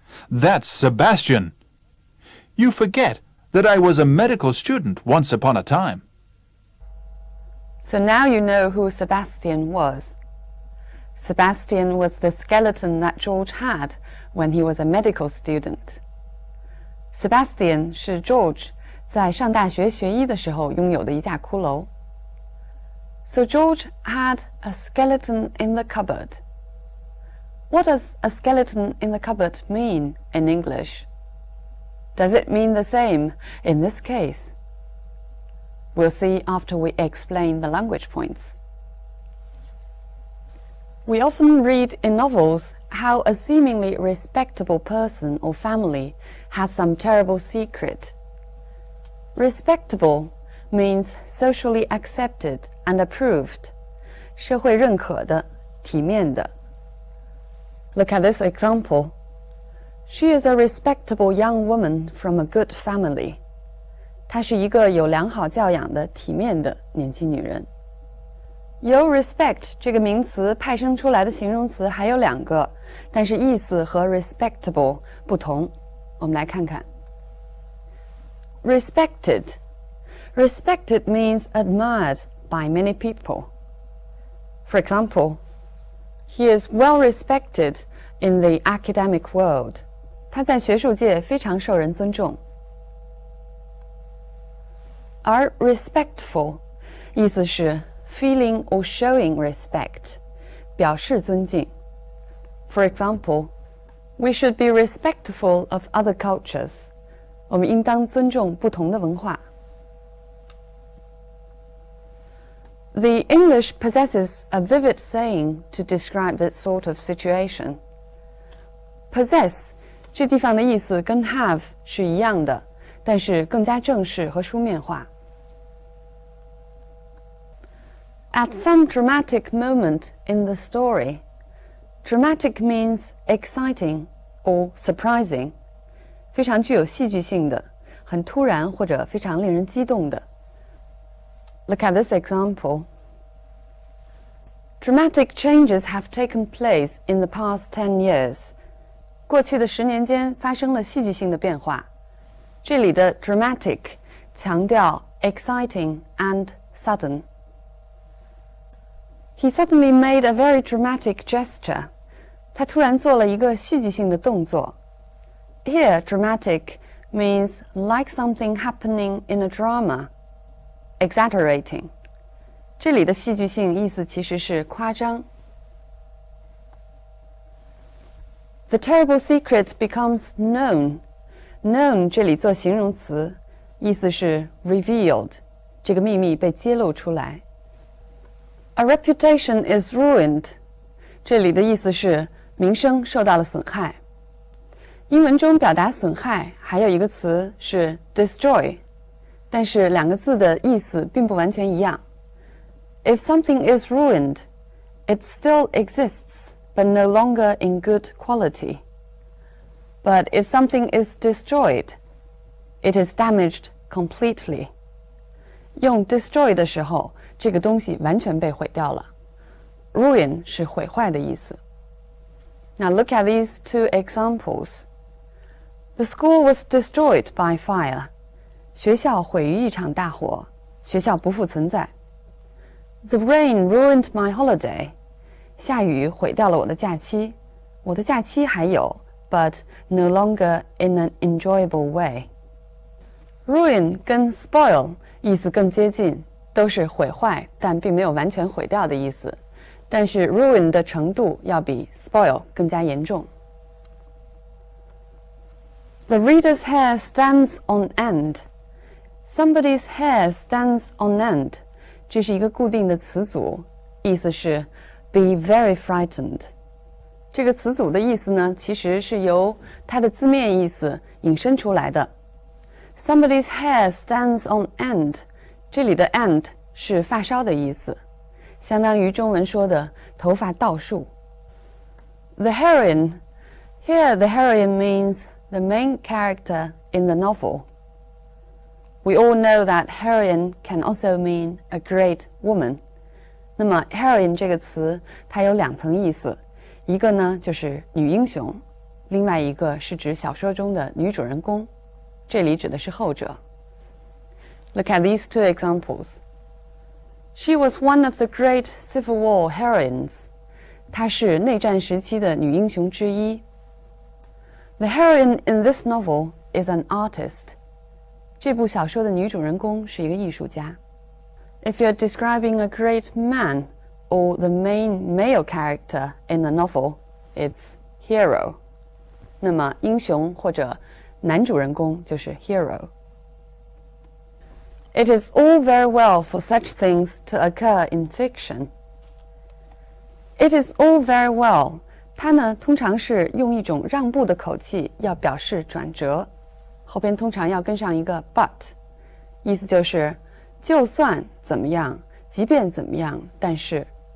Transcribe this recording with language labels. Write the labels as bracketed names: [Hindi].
[English] "That's Sebastian. You forget that I was a medical student once upon a time." So now you know who Sebastian was. Sebastian was the skeleton that George had when he was a medical student. [Chinese] Sebastian 是 George 在上大学学医的时候拥有的一架骷髅。 [English] So George had a skeleton in the cupboard. What does a skeleton in the cupboard mean in English? Does it mean the same in this case? We'll see after we explain the language points. We often read in novels how a seemingly respectable person or family has some terrible secret. Respectable means socially accepted and approved, [Chinese] 社会认可的，体面的。 [English] Look at this example. She is a respectable young woman from a good family. [Chinese] 她是一个有良好教养的、体面的年轻女人。由 respect 这个名词派生出来的形容词还有2个，但是意思和 respectable 不同。我们来看看。Respected. [English] Respected means admired by many people. For example, he is well respected in the academic world. [Chinese] 他在学术界非常受人尊重。而 respectful 意思是 [English] feeling or showing respect, [Chinese] 表示尊敬。 [English] For example, we should be respectful of other cultures. [Chinese] 我们应当尊重不同的文化。 [English] The English possesses a vivid saying to describe that sort of situation. [Chinese] Possess 这地方的意思跟 have 是一样的，但是更加正式和书面化。 [English] At some dramatic moment in the story, Dramatic means exciting or surprising， [Chinese] 非常具有戏剧性的，很突然或者非常令人激动的。 [English] Look at this example. Dramatic changes have taken place in the past 10 years. [Chinese] 过去的10年间发生了戏剧性的变化。这里的 dramatic 强调 [English] exciting and sudden. He suddenly made a very dramatic gesture. [Chinese] 他突然做了一个戏剧性的动作。 [English] Here, dramatic means like something happening in a drama, exaggerating. [Chinese] 这里的戏剧性意思其实是夸张。 [English] The terrible secret becomes known. [Chinese] Known 这里做形容词，意思是 revealed， 这个秘密被揭露出来。 [English] A reputation is ruined. [Chinese] 这里的意思是名声受到了损害。英文中表达损害还有一个词是 destroy， 但是两个字的意思并不完全一样。 [English] If something is ruined, it still exists, but no longer in good quality. But if something is destroyed, it is damaged completely. [Chinese] 用 destroy 的时候，这个东西完全被毁掉了。 Ruin 是毁坏的意思。 [English] Now look at these two examples. The school was destroyed by fire. [Chinese] 学校毁于一场大火，学校不复存在。 [English] The rain ruined my holiday. [Chinese] 下雨毁掉了我的假期，我的假期还有 [English] but no longer in an enjoyable way. [Chinese] Ruin 跟 spoil 意思更接近，都是毁坏，但并没有完全毁掉的意思。但是 ruin 的程度要比 spoil 更加严重。 [English] The reader's hair stands on end. Somebody's hair stands on end. [Chinese] 这是一个固定的词组，意思是 [English] be very frightened. [Chinese] 这个词组的意思呢，其实是由它的字面意思引申出来的。 Somebody's hair stands on end. 这里的 end 是发梢的意思，相当于中文说的头发倒竖。 [English] The heroine. Here the heroine means the main character in the novel. We all know that heroine can also mean a great woman. [Chinese] 那么 heroine 这个词它有两层意思，一个呢就是女英雄，另外一个是指小说中的女主人公，这里指的是后者。 [English] Look at these two examples. She was one of the great Civil War heroines. [Chinese] 她是内战时期的女英雄之一。 [English] The heroine in this novel is an artist. [Chinese] 这部小说的女主人公是一个艺术家。 [English] If you're describing a great man or the main male character in the novel, it's hero. [Chinese] 那么英雄或者男主人公就是 hero. [English] It is all very well for such things to occur in fiction. It is all very well. [Chinese] 它呢通常是用一种让步的口气，要表示转折。后边通常要跟上一个 but， 意思就是就算怎么样，即便怎么样，但是。